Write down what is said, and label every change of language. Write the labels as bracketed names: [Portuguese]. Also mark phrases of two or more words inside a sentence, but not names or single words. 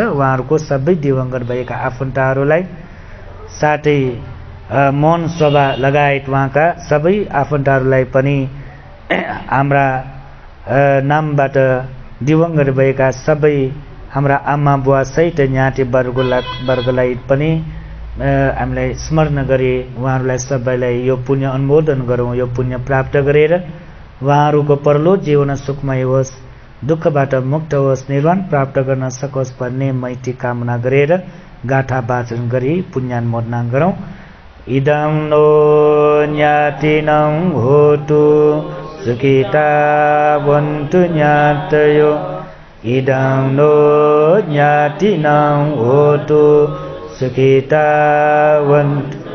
[Nepali] उहाँहरूको सबै दिवंगत भएका आफन्तहरूलाई साथै मोहन शोभा लगायत उहाँका सबै आफन्तहरूलाई पनि हाम्रा नामबाट दिवंगत भएका सबै हाम्रा आमा बुवा सहित न्याटे वर्गलाई पनि हामीलाई स्मरण गरे उहाँहरूलाई सबैलाई यो पुण्य अनुमोदन गरौँ। यो पुण्य प्राप्त गरेर उहाँहरूको परलोक जीवन सुखमय होस्, दुःखबाट मुक्त होस्, निर्वाण प्राप्त गर्न सकोस् भन्ने मैत्री कामना गरेर गाथा वाचन गरी पुण्यानुमोदना गरौँ। [Pali] इदं नो ज्ञातिनं होतु सुखिता वन्तु ज्ञातयो। इदं नो ज्ञातिनं होतु सुखिता वन्तु।